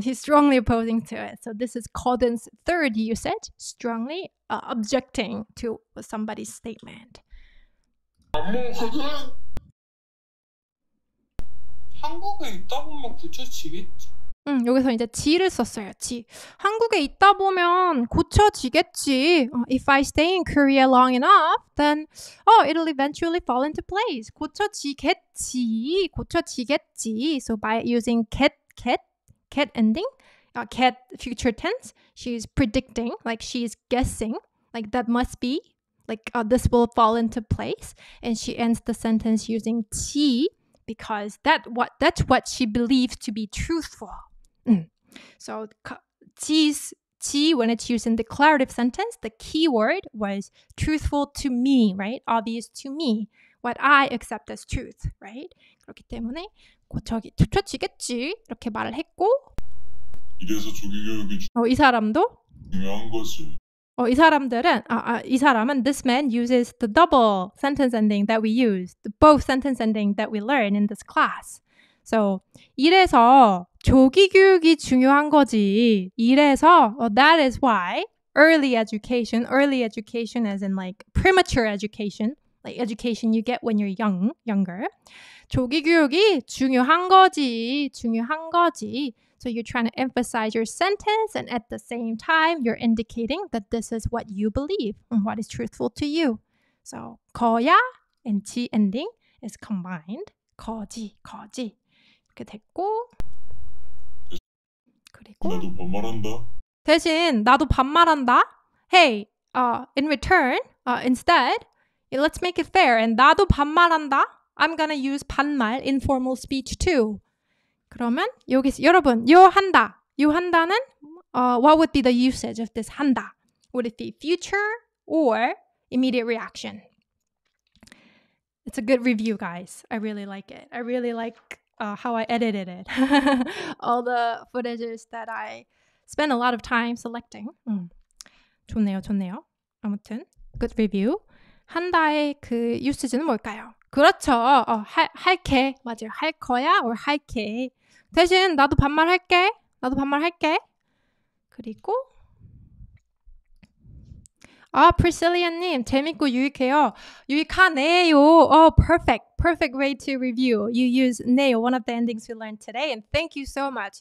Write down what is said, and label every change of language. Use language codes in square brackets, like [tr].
[en] He's strongly opposing to it. So this is 거든's third usage, strongly objecting to somebody's statement. [ko] 한국에 있다 보면 고쳐지겠지. 여기서 이제 지를 썼어요. 지. 한국에 있다 보면 고쳐지겠지. [en] If I stay in Korea long enough, then it'll eventually fall into place. [ko] 고쳐지겠지. [en] So by using get ending, get future tense, she's predicting, like she's guessing, like that must be, like this will fall into place. And she ends the sentence using 지 because that's what she believes to be truthful. So 지, when it's used in declarative sentence, the key word was truthful to me, right? Obvious to me. What I accept as truth, right? [ko] 그렇기 때문에 고쳐지겠지 이렇게 말을 했고 이래서 조기교육이 이 사람도 중요한 거지. 이 사람은 [en] this man uses the double sentence ending that we use, both sentence ending that we learn in this class. [ko] So 이래서 조기 교육이 중요한 거지. 이래서 [en] that is why early education as in like premature education, like education you get when you're younger. [ko] 조기 교육이 중요한 거지. [en] So you're trying to emphasize your sentence and at the same time you're indicating that this is what you believe and what is truthful to you. So 거야 and 지 ending is combined. [ko] 거지. 이렇게 됐고 그리고 나도 반말한다. 대신 나도 반말한다. [en] Hey, in return, instead, let's make it fair. And [ko] 나도 반말한다. [en] I'm gonna use 반말 in formal speech too. [ko] 그러면 여기서 여러분 요 한다는 [en] what would be the usage of this 한다? Would it be future or immediate reaction? It's a good review, guys. I really like it. I really like how I edited it. All the footages that I spent a lot of time selecting. [ko] 좋네요. 아무튼 [en] good review. [ko] 한다의 그 usage는 뭘까요? 그렇죠. 할게. 맞아요. 할 거야 or 할게. 대신 나도 반말할게. 그리고 프리실리아님 재밌고 유익해요. 유익하네요. [en] Perfect way to review. You use 네요, one of the endings we learned today, and thank you so much.